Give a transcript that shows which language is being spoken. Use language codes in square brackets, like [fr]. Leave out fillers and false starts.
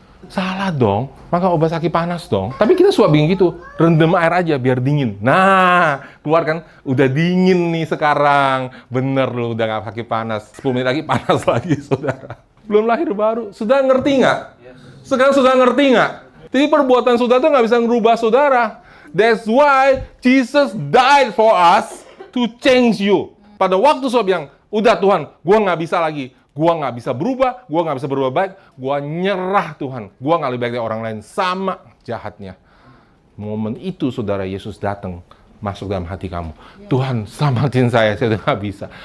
[id] Salah dong, maka obat sakit panas dong. Tapi kita suka bikin gitu, rendam air aja biar dingin. Nah, keluar kan, udah dingin nih sekarang. Bener lu, udah gak sakit panas. 10 menit lagi panas lagi, saudara. Belum lahir baru, sudah ngerti nggak? Sekarang sudah ngerti nggak? Jadi perbuatan saudara tuh nggak bisa ngerubah saudara. [en] That's why Jesus died for us to change you. [id] Pada waktu saudara bilang, udah Tuhan, gua nggak bisa lagi. Gua nggak bisa berubah, gua nggak bisa berubah baik, gua nyerah Tuhan. Gua nggak lebih baik dari orang lain, sama jahatnya. Momen itu saudara Yesus datang, masuk dalam hati kamu. Tuhan, selamatin saya udah nggak bisa.